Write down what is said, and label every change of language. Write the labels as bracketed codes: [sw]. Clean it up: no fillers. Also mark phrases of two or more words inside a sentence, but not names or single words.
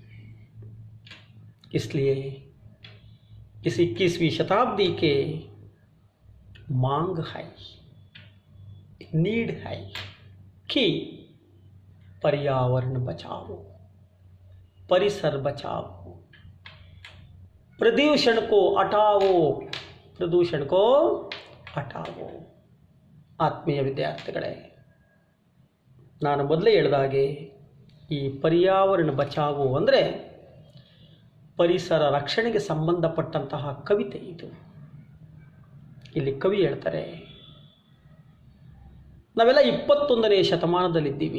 [hi] इसलिए इस 21वीं शताब्दी के मांग है, नीड है कि पर्यावरण बचाओ, परिसर बचाओ, प्रदूषण को हटाओ, प्रदूषण को हटाओ। [kn] ಆತ್ಮೀಯ ವಿದ್ಯಾರ್ಥಿಗಳೇ, ನಾನು ಮೊದಲೇ ಹೇಳಿದಾಗೆ ಈ [hi] पर्यावरण बचाओ [kn] ಅಂದರೆ ಪರಿಸರ ರಕ್ಷಣೆಗೆ ಸಂಬಂಧಪಟ್ಟಂತಹ ಕವಿತೆ ಇದು. ಇಲ್ಲಿ ಕವಿ ಹೇಳ್ತಾರೆ, ನಾವೆಲ್ಲ 21ನೇ ಶತಮಾನದಲ್ಲಿದ್ದೀವಿ.